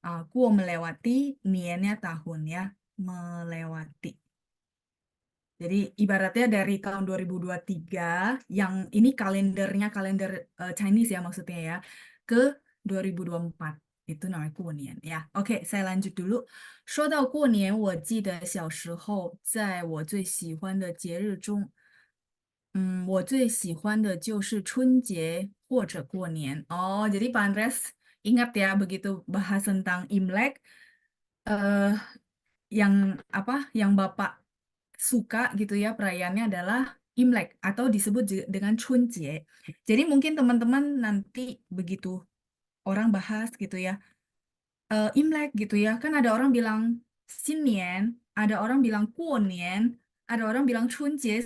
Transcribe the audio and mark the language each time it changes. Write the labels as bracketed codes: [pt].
[id] Kuo melewati, niannya tahun ya, melewati. Jadi ibaratnya dari tahun 2023 yang ini kalendernya kalender Chinese ya maksudnya ya ke 2024 itu namanya 过年 ya. Oke, saya lanjut dulu. [zh] 说到过年，我记得小时候在我最喜欢的节日中，我最喜欢的就是春节或者过年. [id] Oh, jadi Pak Andres ingat ya begitu bahas tentang Imlek, eh, yang yang Bapak suka gitu ya perayaannya adalah Imlek atau disebut dengan Chunjie. Jadi mungkin teman-teman nanti begitu orang bahas gitu ya, Imlek gitu ya, kan ada orang bilang Xinnian, ada orang bilang Guonian, ada orang bilang Chunjie.